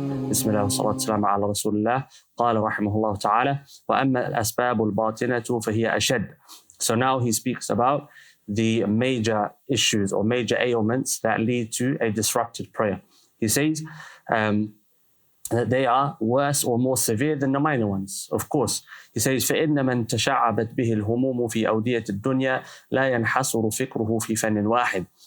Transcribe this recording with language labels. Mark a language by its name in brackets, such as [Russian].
[Arabic] بسم الله والصلاة والسلام على رسول الله. قال رحمه الله تعالى وأما الأسباب الباطنة فهي أشد. [English] So now he speaks about the major issues or major ailments that lead to a disrupted prayer. He says that they are worse or more severe than the minor ones. Of course, he says [Arabic] فإن من تشعبت به الهموم في أودية الدنيا لا ينحصر فكره في فن واحد.